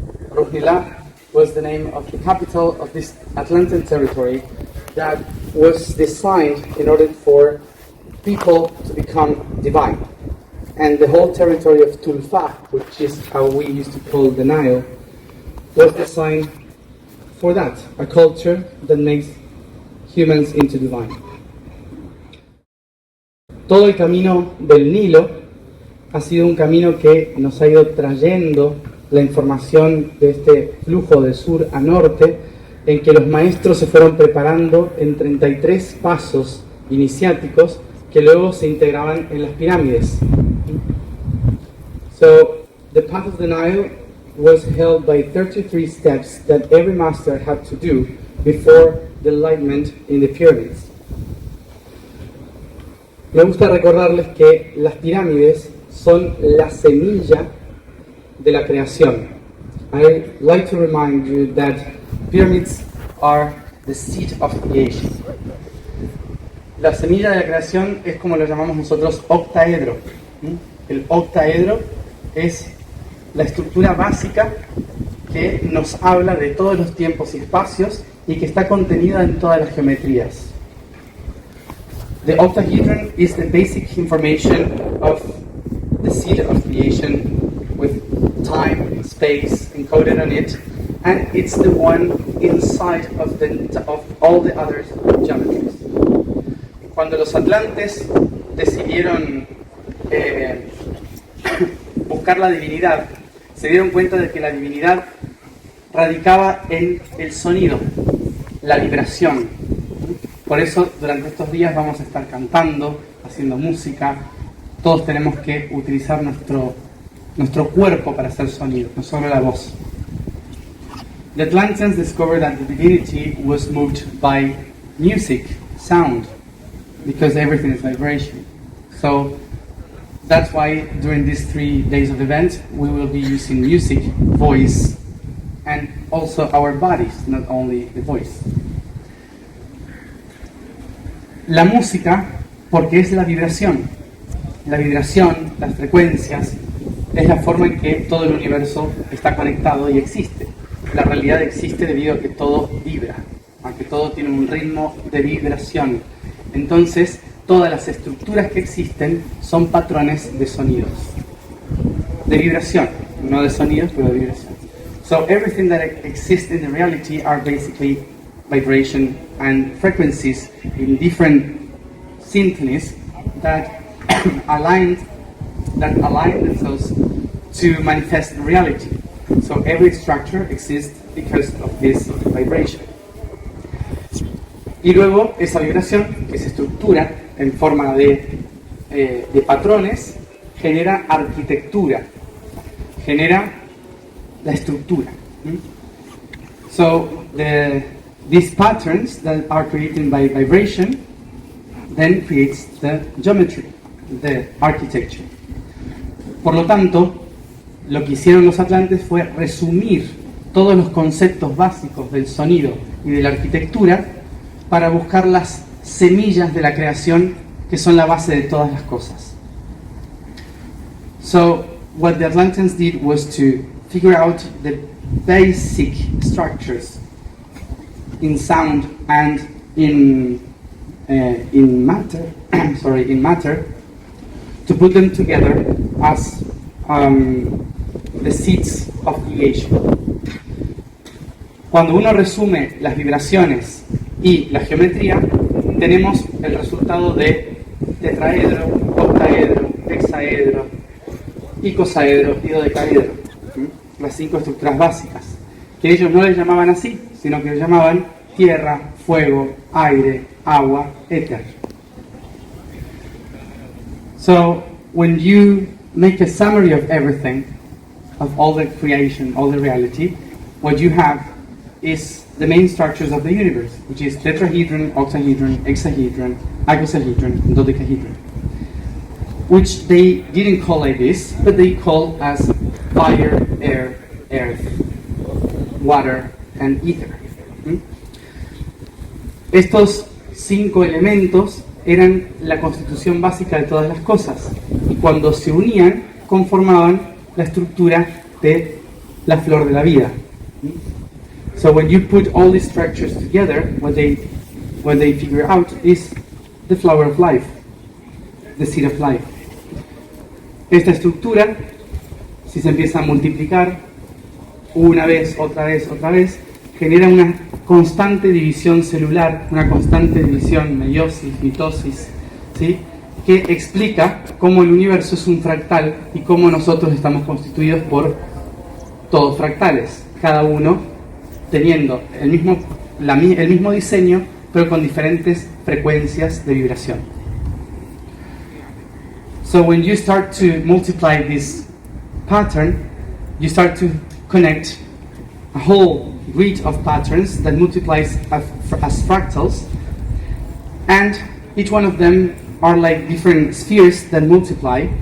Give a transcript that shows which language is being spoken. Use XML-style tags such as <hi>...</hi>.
<en>Ruhnila was the name of the capital of this Atlantean territory that was designed in order for people to become divine. And the whole territory of Tulfa, which is how we used to call the Nile, was designed for that, a culture that makes humans into divine.</en> <es>Todo el camino del Nilo ha sido un camino que nos ha ido trayendo la información de este flujo de sur a norte, en que los maestros se fueron preparando en 33 pasos iniciáticos que luego se integraban en las pirámides.</es> <en>So, the path of the Nile was held by 33 steps that every master had to do before the enlightenment in the pyramids.</en> <es>Me gusta recordarles que las pirámides son la semilla de la creación.</es> <en>I like to remind you that pyramids are the seed of creation.</en> <es>La semilla de la creación es como lo llamamos nosotros octaedro. El octaedro es la estructura básica que nos habla de todos los tiempos y espacios y que está contenida en todas las geometrías.</es> <en>The octahedron is the basic information of the seed of creation with time, space encoded on it, and it's the one inside of all the other geometries.</en> <es>Cuando los atlantes decidieron eh, buscar la divinidad, se dieron cuenta de que la divinidad radicaba en el sonido, la vibración. Por eso durante estos días vamos a estar cantando, haciendo música. Todos tenemos que utilizar nuestro cuerpo para hacer sonido, no solo la voz.</es> <en>The Atlanteans discovered that the divinity was moved by music, sound, because everything is vibration. So that's why during these 3 days of event we will be using music, voice, and also our bodies, not only the voice.</en> <es>La música, porque es la vibración, las frecuencias, es la forma en que todo el universo está conectado y existe. La realidad existe debido a que todo vibra, a que todo tiene un ritmo de vibración. Entonces, todas las estructuras que existen son patrones de sonidos, de vibración, no de sonidos, pero de vibración.</es> <en>So everything that exists in the reality are basically vibration and frequencies in different symphonies that align themselves to manifest reality. So every structure exists because of this vibration.</en> <es>Y luego esa vibración, que se estructura en forma de patrones, genera arquitectura, genera la estructura.</es> <en>So these patterns that are created by vibration then creates the geometry, the architecture.</en> <es>Por lo tanto, lo que hicieron los atlantes fue resumir todos los conceptos básicos del sonido y de la arquitectura para buscar las semillas de la creación que son la base de todas las cosas.</es> <en>So, what the Atlanteans did was to figure out the basic structures in sound and in matter, in matter, to put them together as the seeds of creation.</en> <es>Cuando uno resume las vibraciones y la geometría, tenemos el resultado de tetraedro, octaedro, hexaedro, icosaedro y dodecaedro. Las 5 estructuras básicas, que ellos no les llamaban así, sino que les llamaban tierra, fuego, aire, agua, éter.</es> <en>So, when you make a summary of everything, of all the creation, all the reality, what you have is the main structures of the universe, which is tetrahedron, octahedron, hexahedron, icosahedron, and dodecahedron, which they didn't call like this, but they call as fire, air, earth, water, and ether.</en> <es>Estos 5 elementos eran la constitución básica de todas las cosas, y cuando se unían conformaban la estructura de la flor de la vida.</es> <en>So when you put all these structures together, what they figure out is the flower of life, the seed of life.</en> <es>Esta estructura, si se empieza a multiplicar una vez, otra vez, genera una constante división celular, una constante división, meiosis, mitosis, ¿sí? Que explica cómo el universo es un fractal y cómo nosotros estamos constituidos por todos fractales, cada uno teniendo el mismo diseño, pero con diferentes frecuencias de vibración.</es> <en>So when you start to multiply this pattern, you start to connect a whole grid of patterns that multiplies as fractals, and each one of them are like different spheres that multiply.</en>